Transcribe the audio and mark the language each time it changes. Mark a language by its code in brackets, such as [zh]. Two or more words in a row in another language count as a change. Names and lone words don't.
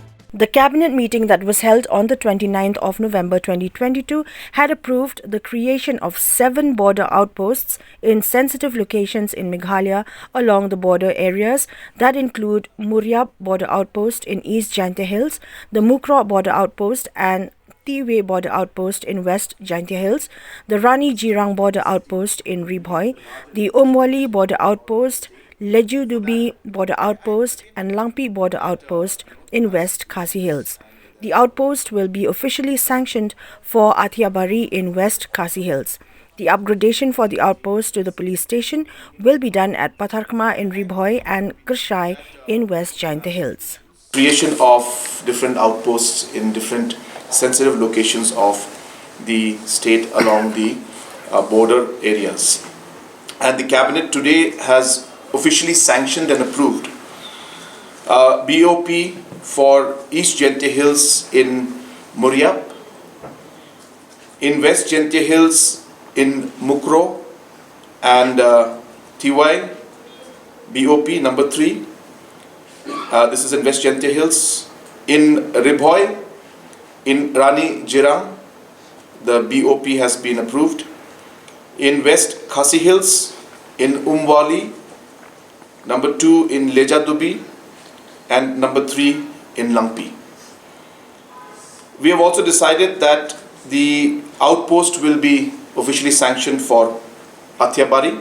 [en] The cabinet meeting that was held on the 29th of November 2022 had approved the creation of 7 border outposts in sensitive locations in Meghalaya along the border areas that include Mooriap Border Outpost in East Jaintia Hills, the Mukroh Border Outpost and Tihwieh Border Outpost in West Jaintia Hills, the Rani-Jirang Border Outpost in Ri-Bhoi, the Umwali Border Outpost, Lejadubi Border Outpost and Langpih Border Outpost in West Khasi Hills. The outpost will be officially sanctioned for Athiabari in West Khasi Hills. The upgradation for the outpost to the police station will be done at Patharkma in Ri-Bhoi and Khasi in West Jaintia Hills. Creation of different outposts in different sensitive locations of the state along the border areas. And the cabinet today has officially sanctioned and approved BOP for East Jaintia Hills in Mooriap, in West Jaintia Hills in Mukroh and Tihwieh, BOP number 3. This is in West Jaintia Hills. In Ri-Bhoi, in Rani-Jirang, the BOP has been approved. In West Khasi Hills, in Umwali, number 2 in Lejadubi, and number 3 in Langpih. We have also decided that the outpost will be officially sanctioned for Athiabari.